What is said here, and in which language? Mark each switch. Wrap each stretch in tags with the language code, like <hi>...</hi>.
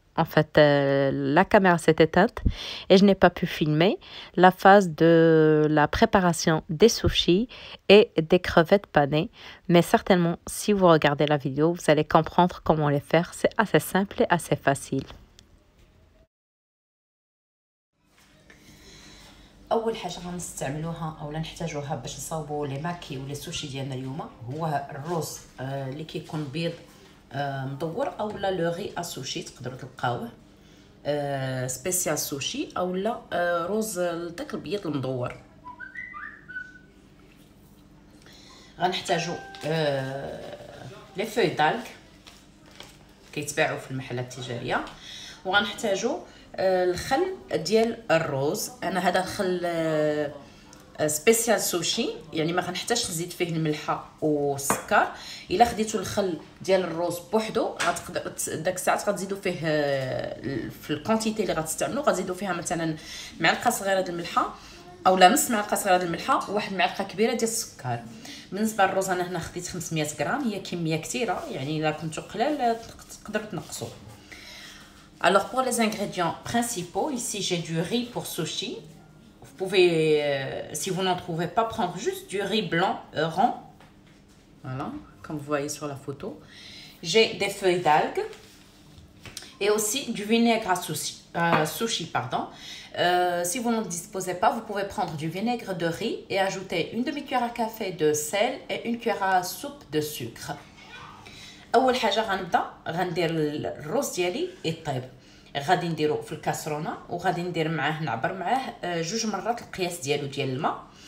<fr>En fait, la caméra s'est éteinte et je n'ai pas pu filmer la phase de la préparation des sushis et des crevettes panées. Mais certainement, si vous regardez la vidéo, vous allez comprendre comment les faire. C'est assez simple et assez facile.</fr> <ar>اول حاجه غنستعملوها او نحتاجوها باش نصاوبوا لي ماكي ولا سوشي ديالنا اليوم هو الرز اللي كيكون بيض مدور، اولا لو غي اسوشي تقدروا تلقاوه سبيسيال سوشي، اولا رز داك البيض المدور. غنحتاجو لي فوي دالك كيتباعوا في المحلات التجاريه، وغنحتاجو الخل ديال الروز. انا هذا الخل سبيسيال سوشي، يعني ما غنحتاجش نزيد فيه الملحه والسكر. الا خديتو الخل ديال الروز بوحدو غتقدر داك الساعات غتزيدوا فيه في الكونتيتي اللي غتستعملوا، غتزيدوا فيها مثلا معلقه صغيره ديال الملحه اولا نص معلقه صغيره ديال الملحه وواحد المعلقه كبيره ديال السكر. بالنسبه للروز انا هنا خديت 500 غرام، هي كميه كثيره، يعني الا كنتو قلال تقدروا تنقصوا.</ar> <fr>Alors pour les ingrédients principaux, ici j'ai du riz pour sushi. Vous pouvez, si vous n'en trouvez pas, prendre juste du riz blanc rond. Voilà, comme vous voyez sur la photo. J'ai des feuilles d'algues et aussi du vinaigre à sushi, pardon. Si vous n'en disposez pas, vous pouvez prendre du vinaigre de riz et ajouter une demi-cuillère à café de sel et une cuillère à soupe de sucre.</fr> <ar>اول حاجه غندير الرز ديالي يطيب. غادي نديرو في الكاسرونه وغادي ندير معاه نعبر معاه 2 مرات القياس ديالو ديال الماء.</ar>